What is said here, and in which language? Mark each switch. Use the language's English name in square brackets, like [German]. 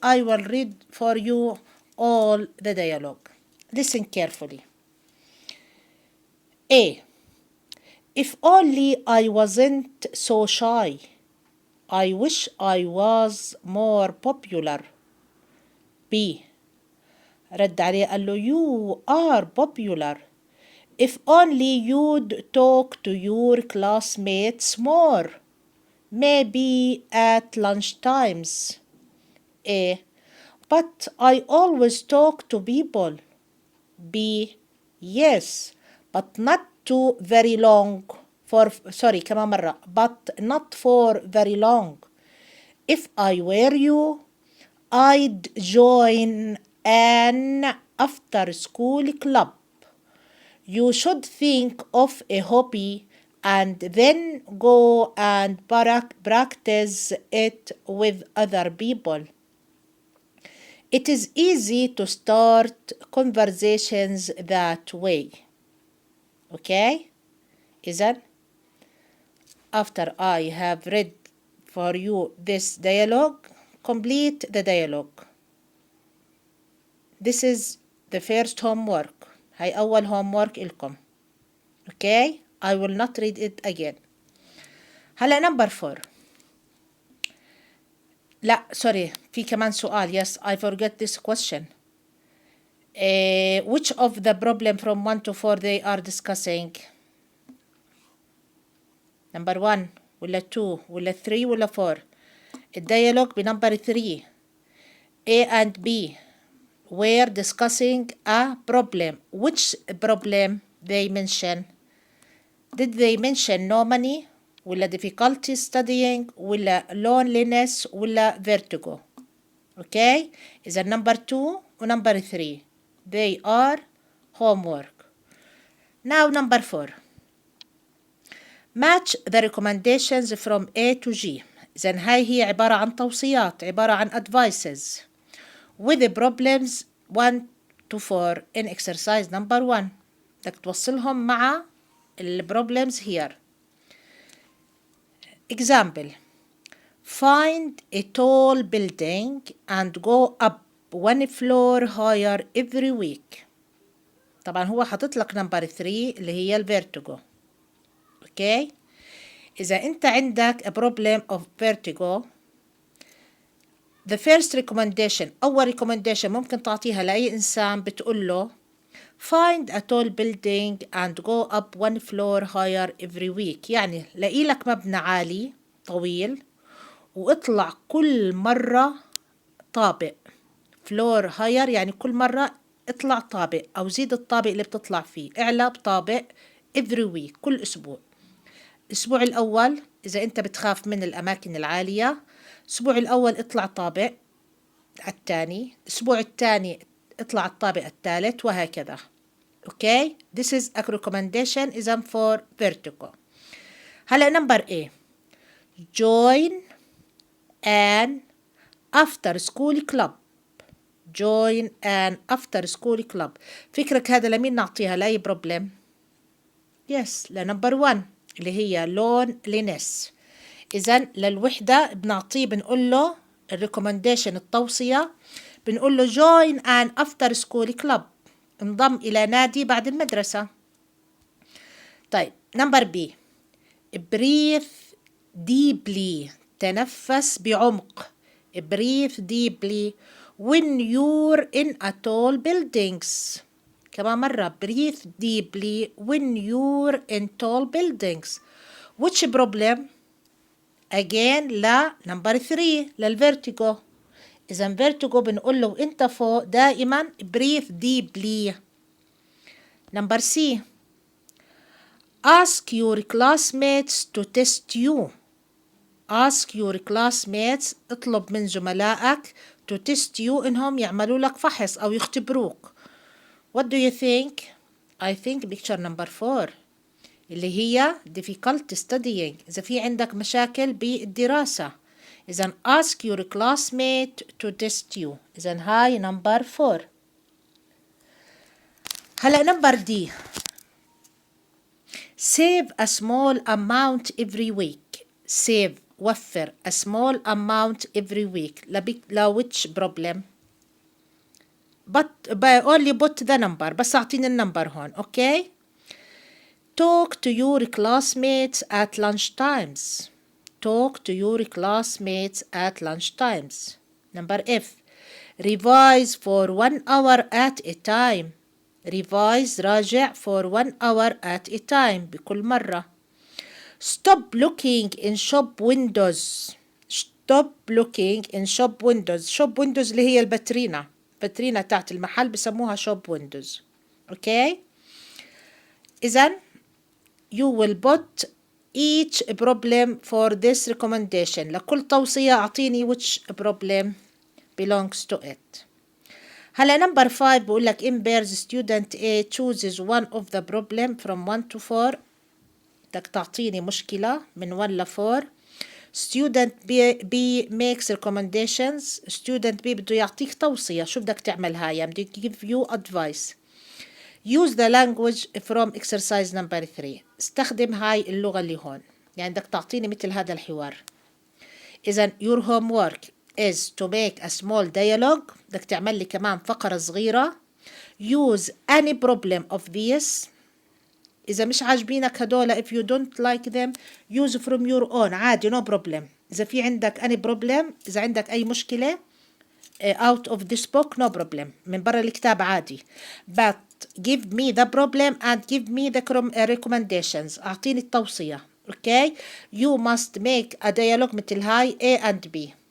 [English] I will read for you all the dialogue. Listen carefully. A. If only I wasn't so shy. I wish I was more popular. B. [Arabic] رد عليه قال له [English] you are popular. If only you'd talk to your classmates more. Maybe at lunch times. A. But I always talk to people. B. Yes, but not too very long. [Arabic] كمان مرة. [English] But not for very long. If I were you, I'd join an after school club. You should think of a hobby and then go and practice it with other people. It is easy to start conversations that way. Okay? إذن after I have read for you this dialogue, complete the dialogue. This is the first homework. [Arabic] هاي أول homework إلكم. [English] Okay? I will not read it again. هلا number 4. [Arabic] لا sorry في كمان سؤال. [English] Yes, I forget this question. Which of the problem from 1 to 4 they are discussing? [Arabic] Number 1 ولا 2 ولا 3 ولا 4؟ الديالوج بنمبر 3. [English] A and B were discussing a problem. Which problem they mention? Did they mention no money ولا difficulty studying ولا loneliness ولا vertigo? Okay? إذا number 2 و number 3 they are homework. Now number 4. Match the recommendations from A to G. [Arabic] إذن هاي هي عبارة عن [English] توصيات، عبارة عن advices with the problems 1 to 4 in exercise number 1. [Arabic] بدك توصلهم مع ال problems here. [English] Example. Find a tall building and go up 1 floor higher every week. [Arabic] طبعا هو حاطط لك number 3 اللي هي الفيرتيجو. [English] Okay. [Arabic] إذا أنت عندك [English] a problem of vertigo, the first recommendation أول recommendation [Arabic] ممكن تعطيها لأي إنسان بتقول له [English] find a tall building and go up 1 floor higher every week. [Arabic] يعني لاقي لك مبنى عالي طويل واطلع كل مرة طابق. [English] floor higher [Arabic] يعني كل مرة اطلع طابق أو زيد الطابق اللي بتطلع فيه، اعلى بطابق [English] every week [Arabic] كل أسبوع. الأسبوع الأول إذا أنت بتخاف من الأماكن العالية، الأسبوع الأول اطلع طابق الثاني، الأسبوع الثاني اطلع الطابق الثالث وهكذا. [English] Okay? This is a recommendation إذن for vertigo. هلا number A. Join an after school club. Join an after school club. [Arabic] فكرك هذا لمين نعطيها لأي problem؟ Yes لنمبر 1 اللي هي loneliness. إذن للوحدة بنعطيه بنقول له الريكومنديشن التوصية بنقول له [English] join an after school club. [Arabic] انضم إلى نادي بعد المدرسة. طيب number B. [English] breathe deeply. [Arabic] تنفس بعمق. [English] breathe deeply when you're in a tall buildings. [Arabic] كمان مرة [English] breathe deeply when you're in tall buildings. Which problem? Again لا number 3 للvertigo. [Arabic] إذا vertigo بنقول له أنت فوق دائما [English] breathe deeply. Number C. Ask your classmates to test you. Ask your classmates [Arabic] اطلب من زملائك [English] to test you [Arabic] إنهم يعملوا لك فحص أو يختبروك. [English] What do you think? I think picture number 4 [Arabic] اللي هي [English] difficult studying. [Arabic] إذا في عندك مشاكل بالدراسة إذن [English] ask your classmate to test you. [Arabic] إذن هاي number 4. [English] هلا number D. Save a small amount every week. Save وفر a small amount every week. لا which problem? But only put the number. [Arabic] بس أعطيني النمبر هون. [English] Okay. Talk to your classmates at lunch times. Talk to your classmates at lunch times. Number F. Revise for 1 hour at a time. Revise راجع for 1 hour at a time [Arabic] بكل مرة. [English] Stop looking in shop windows. Stop looking in shop windows. shop windows [Arabic] اللي هي البترينة تاعت المحل بسموها shop windows. [English] Okay. إذن you will put each problem for this recommendation. [Arabic] لكل توصية أعطيني [English] which problem belongs to it. [Arabic] هلا نمبر 5 بقول لك [English] in pairs student A chooses one of the problem from 1 to 4. [Arabic] بدك تعطيني مشكلة من 1 ل 4. [English] student B makes recommendations. [Arabic] student B بده يعطيك توصية شو بدك تعمل هاي، يعني بده [English] give you advice. use the language from exercise number 3. [Arabic] استخدم هاي اللغة اللي هون، يعني بدك تعطيني مثل هذا الحوار. [English] إذن your homework is to make a small dialogue. [Arabic] بدك تعمل لي كمان فقرة صغيرة. [English] use any problem of these. [Arabic] إذا مش عاجبينك هدول [English] if you don't like them use from your own عادي no problem. [Arabic] إذا في عندك [English] any problem، [Arabic] إذا عندك أي مشكلة [English] out of this book no problem، [Arabic] من برا الكتاب عادي. [English] but give me the problem and give me the recommendations. [Arabic] أعطيني التوصية. [English] okay you must make a dialogue [Arabic] مثل هاي [English] A and B.